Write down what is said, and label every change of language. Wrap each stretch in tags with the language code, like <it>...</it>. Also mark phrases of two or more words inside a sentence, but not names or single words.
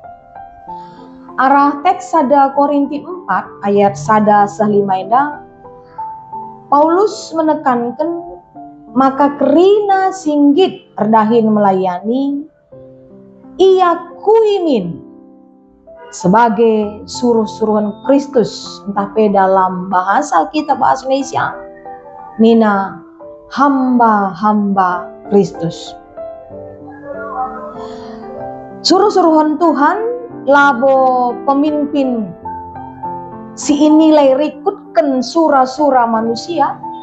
<btx>Arah teks sada Korinti 4 ayat sada 5 enda, Paulus menekankan maka kerina singgit erdahin melayani ia kuimin sebagai suruh-suruhan Kristus, entah pe</btx> <id>dalam bahasa kita bahasa Indonesia,</id> <btx>nina hamba-hamba Kristus. Suruh-suruhan Tuhan labo pemimpin si inilai rikutkan surah-surah manusia.</btx>